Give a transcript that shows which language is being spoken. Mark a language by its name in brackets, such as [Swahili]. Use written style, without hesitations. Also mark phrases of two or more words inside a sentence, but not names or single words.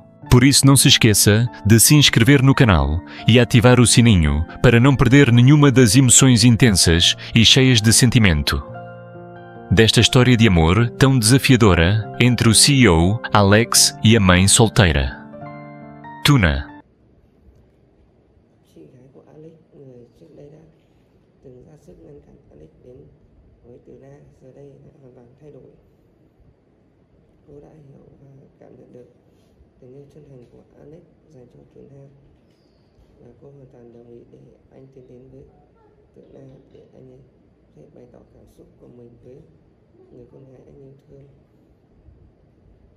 [Portuguese] Por isso, não se esqueça de se inscrever no canal e ativar o sininho para não perder nenhuma das emoções intensas e cheias de sentimento desta história de amor tão desafiadora entre o CEO, Alex, e a mãe solteira. Tuna. [Vietnamese] Suy thoái của Alex, người trước đây đã từng ra sức ngăn cản Alex đến với Tuna, giờ đây đã hoàn toàn thay đổi. Cô đã hiểu và cảm nhận được tình yêu chân thành của Alex dành cho Tuna, và cô hoàn toàn đồng ý để anh tiến đến với Tuna để anh ấy có thể bày tỏ cảm xúc của mình với người con gái anh yêu thương.